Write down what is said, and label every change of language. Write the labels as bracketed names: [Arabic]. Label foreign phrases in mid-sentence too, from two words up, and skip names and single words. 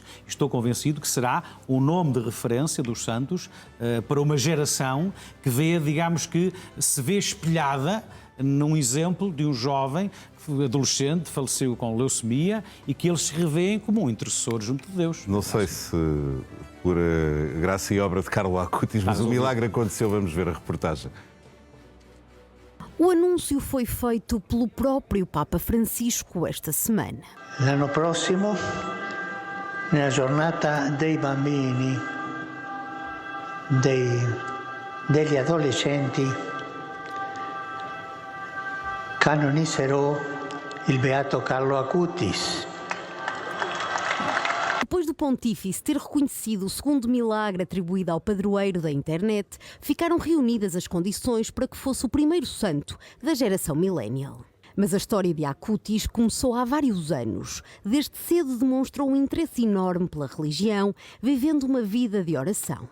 [Portuguese] Estou convencido que será um nome de referência dos santos para uma geração que vê, digamos que, se vê espelhada num exemplo de um jovem adolescente, faleceu com leucemia e que eles se revêem como um intercessor junto de Deus. Não sei se por graça e obra de Carlo Acutis, mas o milagre aconteceu. Vamos ver a reportagem. O anúncio foi feito pelo próprio Papa Francisco esta semana. [Italian] L'anno prossimo, nella giornata dei bambini, degli adolescenti, canonizzerò il Beato Carlo Acutis. [Portuguese] Depois do Pontífice ter reconhecido o segundo milagre atribuído ao padroeiro da internet, ficaram reunidas as condições para que fosse o primeiro santo da geração millennial. Mas a história de Acutis começou há vários anos. Desde cedo demonstrou um interesse enorme pela religião, vivendo uma vida de oração.